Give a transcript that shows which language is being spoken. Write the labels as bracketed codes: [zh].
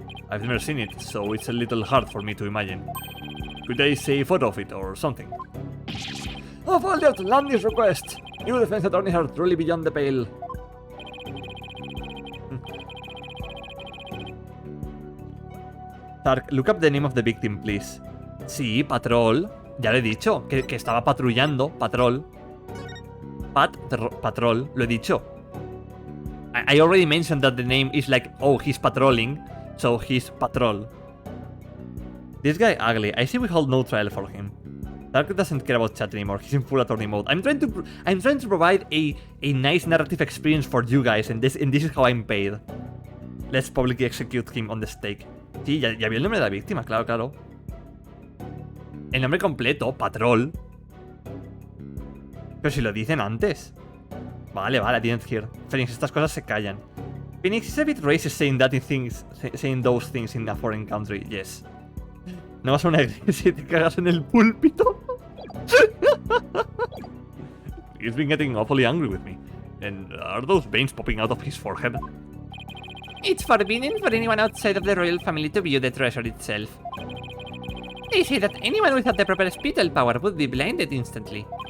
[en] I've never seen it, so it's a little hard for me to imagine. Could I see a photo of it or something? Of all the outlandish requests, you defense attorneys are truly beyond the pale. Tark, look up the name of the victim, please. [es] Sí, Patrol. Ya le he dicho, que estaba patrullando. Patrol. Patrol, lo he dicho. [en] I already mentioned that the name is like, oh, he's patrolling, so he's Patrol. This guy ugly. I see we hold no trial for him. Tark doesn't care about chat anymore. He's in full attorney mode. I'm trying to provide a nice narrative experience for you guys, and this is how I'm paid. Let's publicly execute him on the stake. [es] Sí, ya vi el nombre de la víctima, claro. El nombre completo, Patrol. Pero si lo dicen antes. Vale, [en] I didn't hear. [es] Phoenix, estas cosas se callan. [en] Phoenix is a bit racist saying those things in a foreign country. Yes. [es] No vas a una iglesia y te cagas en el púlpito. [en] He's been getting awfully angry with me. And are those veins popping out of his forehead? It's forbidden for anyone outside of the royal family to view the treasure itself. They say that anyone without the proper spiritual power would be blinded instantly.